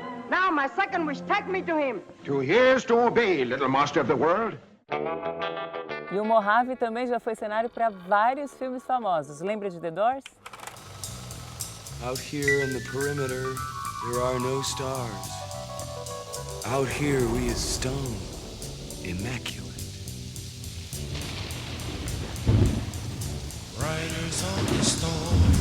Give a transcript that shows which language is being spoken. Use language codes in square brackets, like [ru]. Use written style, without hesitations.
[en] Now, my second wish, take me to him. 2 years to obey, little master of the world. [pt] E o Mojave também já foi cenário para vários filmes famosos. Lembra de The Doors? [en] Out here in the perimeter, there are no stars. Out here we is stone, immaculate. Riders on the storm.